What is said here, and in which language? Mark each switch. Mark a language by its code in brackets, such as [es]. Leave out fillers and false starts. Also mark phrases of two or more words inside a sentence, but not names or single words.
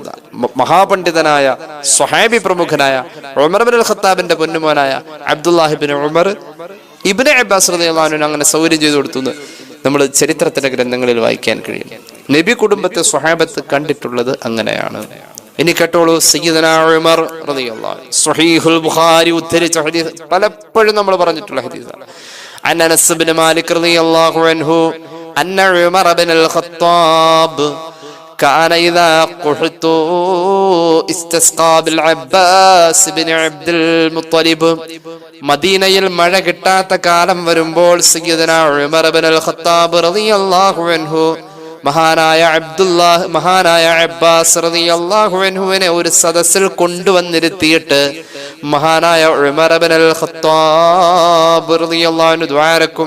[ml] മഹാപണ്ഡിതനായ സ്വഹാബി പ്രമുഖനായ ഉമർ ഇബ്നുൽ ഖത്താബിന്റെ പൊന്നുമോനായ അബ്ദുല്ലാഹ് ഇബ്നു ഉമർ ഇബ്നു അബ്ബാസ് [ar] رضي الله عنه [ml] അങ്ങനെ സൗകര്യം ചെയ്തു കൊടുത്തു. നമ്മൾ ചരിത്രത്തിന്റെ ഗ്രന്ഥങ്ങളിൽ വായിക്കാൻ കഴിയും. നബി കുടുംബത്തെ സ്വഹാബത്ത് കണ്ടിട്ടുള്ളത് അങ്ങനെയാണ്. ഇനി കേട്ടോളൂ, സയ്യിദനാ ഉമർ [ar] رضي الله عنه [ml] സ്വഹീഹുൽ ബുഖാരി ഉദ്ധരിച്ച ഹദീസ്, പലപ്പോഴും നമ്മൾ പറഞ്ഞിട്ടുള്ള ഹദീസാണ്. [ar] عن أنس بن مالك رضي الله عنه أن عمر بن الخطاب كان إذا قحط استسقى بالعباس بن عبد المطلب. [ml] മദീനയിൽ മഴ കിട്ടാത്ത കാലം വരുമ്പോൾ സയ്യിദനാ ഉമർ ബിൻ അൽ ഖത്താബ് [ar] رضي الله عنه [ml] മഹാനായ അബ്ബാസ് [ar] رضي الله عنه [ml] ഒരു സദസ്സിൽ കൊണ്ടുവന്നിരുത്തിയിട്ട് മഹാനായ ഉമർ ഇബ്നു അൽ ഖത്താബ് [ar] رضي الله عنه [ml] ദുആരക്കും.